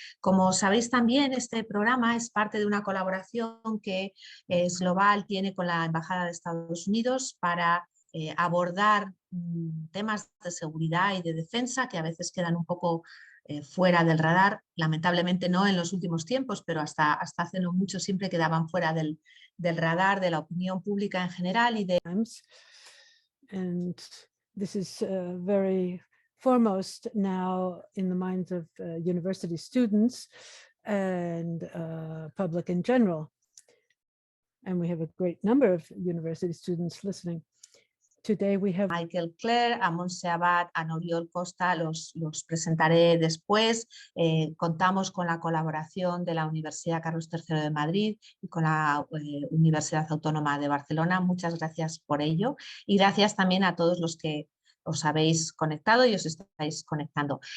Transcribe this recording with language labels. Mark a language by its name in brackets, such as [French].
[Spanish] Como sabéis también, este programa es parte de una colaboración que es global, tiene con la Embajada de Estados Unidos para abordar temas de seguridad y de defensa que a veces quedan un poco fuera del radar, lamentablemente no en los últimos tiempos, pero hasta hace no mucho siempre quedaban fuera del radar de la opinión pública en general y de... [English] And this is very foremost now in the minds of university students and public in general. And we have a great number of university students listening. Today we have [Spanish] Michael Clare, a Montse Abad, a Noriol Costa, los presentaré después. Contamos con la colaboración de la Universidad Carlos III de Madrid y con la Universidad Autónoma de Barcelona. Muchas gracias por ello y gracias también a todos los que os habéis conectado y os estáis conectando.